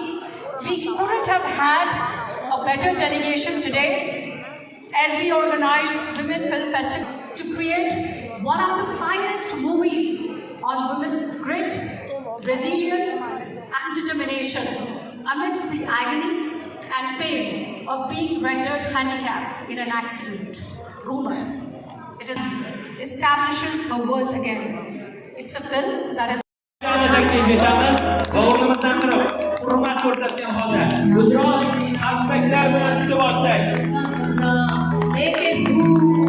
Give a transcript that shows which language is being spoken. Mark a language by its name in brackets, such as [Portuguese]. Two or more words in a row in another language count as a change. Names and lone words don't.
[English] We couldn't have had a better delegation today as we organize Women Film Festival to create one of the finest movies on women's grit, resilience and determination amidst the agony and pain of being rendered handicapped in an accident. Rumor. It establishes her worth again. It's a film that has [Uzbek] taklif etamiz va o'rnimizdan turib hurmat ko'rsatgan holda biroz sesinglar bilan kutib olsak.